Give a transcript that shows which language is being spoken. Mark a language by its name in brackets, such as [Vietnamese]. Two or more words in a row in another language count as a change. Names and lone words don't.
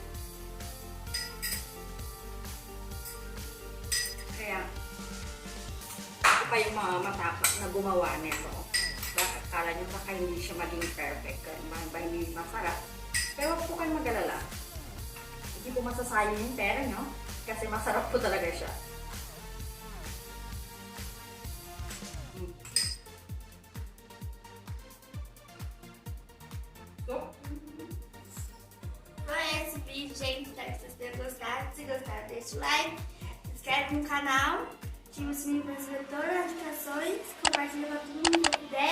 [Filipino] Kaya, ako pa yung mga matapak na gumawa nito. Akala nyo baka hindi siya maging perfect. Ba hindi masarap. Pero huwag po kayo mag-alala. Hindi po masasayang yung pera nyo kasi masarap po talaga siya. [Portuguese] Esse vídeo, gente, espero que vocês tenham gostado. Se gostaram, deixa o like, se inscreve no canal, ativa o sininho para receber todas as notificações, compartilha com todo mundo que puder.